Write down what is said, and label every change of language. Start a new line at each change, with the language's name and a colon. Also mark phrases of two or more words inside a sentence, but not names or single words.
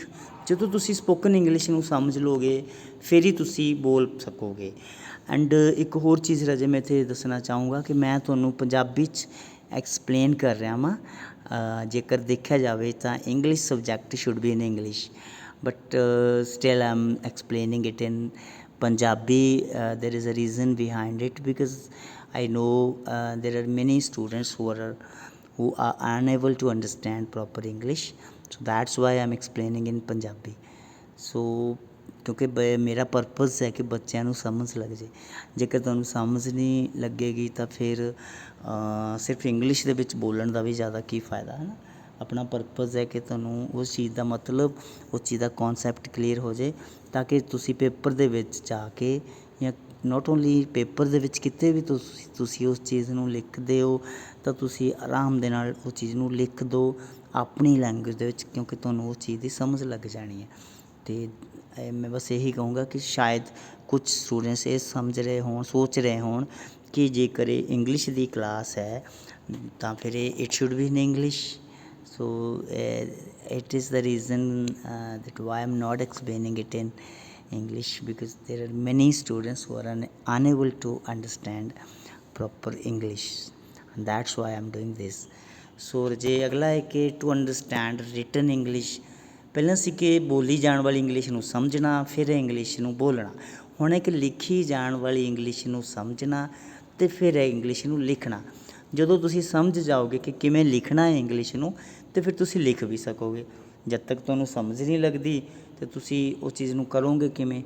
Punjabi: ਜਦੋਂ ਤੁਸੀਂ
English: spoken English
Punjabi: ਨੂੰ ਸਮਝ ਲਓਗੇ ਫਿਰ ਹੀ ਤੁਸੀਂ ਬੋਲ ਸਕੋਗੇ। ਐਂਡ ਇੱਕ ਹੋਰ ਚੀਜ਼ ਰਾਜੇ ਮੈਂ ਇੱਥੇ ਦੱਸਣਾ ਚਾਹੂੰਗਾ ਕਿ ਮੈਂ ਤੁਹਾਨੂੰ ਪੰਜਾਬੀ 'ਚ ਐਕਸਪਲੇਨ ਕਰ ਰਿਹਾ ਵਾਂ। ਜੇਕਰ ਦੇਖਿਆ ਜਾਵੇ ਤਾਂ
English: English subject should be in English, but still I am explaining it in Punjabi. There is a reason behind it, because I know there are many students who are unable to understand proper English, so that's why I'm explaining in Punjabi.
Punjabi: So ਕਿਉਂਕਿ ਮੇਰਾ ਪਰਪਸ ਹੈ ਕਿ ਬੱਚਿਆਂ ਨੂੰ ਸਮਝ ਲੱਗ ਜੇ। ਜੇਕਰ ਤੁਹਾਨੂੰ ਸਮਝ ਨਹੀਂ ਲੱਗੇਗੀ ਤਾਂ ਫਿਰ ਸਿਰਫ ਇੰਗਲਿਸ਼ ਦੇ ਵਿੱਚ ਬੋਲਣ ਦਾ ਵੀ ਜ਼ਿਆਦਾ ਕੀ ਫਾਇਦਾ ਹੈ ਨਾ। ਆਪਣਾ ਪਰਪਸ ਹੈ ਕਿ ਤੁਹਾਨੂੰ ਉਸ ਚੀਜ਼ ਦਾ ਮਤਲਬ, ਉਸ ਚੀਜ਼ ਦਾ
English: concept clear
Punjabi: ਹੋ ਜੇ, ਤਾਂ ਕਿ ਤੁਸੀਂ ਪੇਪਰ ਦੇ ਵਿੱਚ ਜਾ ਕੇ, ਜਾਂ
English: not only
Punjabi: ਪੇਪਰ ਦੇ ਵਿੱਚ, ਕਿਤੇ ਵੀ ਤੁਸੀਂ ਉਸ ਚੀਜ਼ ਨੂੰ ਲਿਖਦੇ ਹੋ ਤਾਂ ਤੁਸੀਂ ਆਰਾਮ ਦੇ ਨਾਲ ਉਹ ਚੀਜ਼ ਨੂੰ ਲਿਖ ਦਿਓ ਆਪਣੀ ਲੈਂਗੁਏਜ ਦੇ ਵਿੱਚ, ਕਿਉਂਕਿ ਤੁਹਾਨੂੰ ਉਸ ਚੀਜ਼ ਦੀ ਸਮਝ ਲੱਗ ਜਾਣੀ ਹੈ। ਅਤੇ ਮੈਂ ਬਸ ਇਹੀ ਕਹੂੰਗਾ ਕਿ ਸ਼ਾਇਦ ਕੁਛ ਸਟੂਡੈਂਟਸ ਇਹ ਸਮਝ ਰਹੇ ਹੋਣ, ਸੋਚ ਰਹੇ ਹੋਣ ਕਿ ਜੇਕਰ ਇਹ ਇੰਗਲਿਸ਼ ਦੀ ਕਲਾਸ ਹੈ ਤਾਂ ਫਿਰ
English: it should be in English. So it is the reason that why I'm not explaining it in English, because there are many students who are unable to understand proper English, and that's why I'm doing this. So
Punjabi: ਜੇ ਅਗਲਾ ਹੈ ਕਿ
English: to understand written English,
Punjabi: ਪਹਿਲਾਂ ਸੀ ਕਿ ਬੋਲੀ ਜਾਣ ਵਾਲੀ ਇੰਗਲਿਸ਼ ਨੂੰ ਸਮਝਣਾ, ਫਿਰ ਇੰਗਲਿਸ਼ ਨੂੰ ਬੋਲਣਾ। ਹੁਣ ਇੱਕ ਲਿਖੀ ਜਾਣ ਵਾਲੀ ਇੰਗਲਿਸ਼ ਨੂੰ ਸਮਝਣਾ ਅਤੇ ਫਿਰ ਇੰਗਲਿਸ਼ ਨੂੰ ਲਿਖਣਾ। ਜਦੋਂ ਤੁਸੀਂ ਸਮਝ ਜਾਓਗੇ ਕਿ ਕਿਵੇਂ ਲਿਖਣਾ ਹੈ ਇੰਗਲਿਸ਼ ਨੂੰ, ਅਤੇ ਫਿਰ ਤੁਸੀਂ ਲਿਖ ਵੀ ਸਕੋਗੇ। ਜਦ ਤੱਕ ਤੁਹਾਨੂੰ ਸਮਝ ਨਹੀਂ ਲੱਗਦੀ ਤਾਂ ਤੁਸੀਂ ਉਹ ਚੀਜ਼ ਨੂੰ ਕਰੋਗੇ ਕਿਵੇਂ?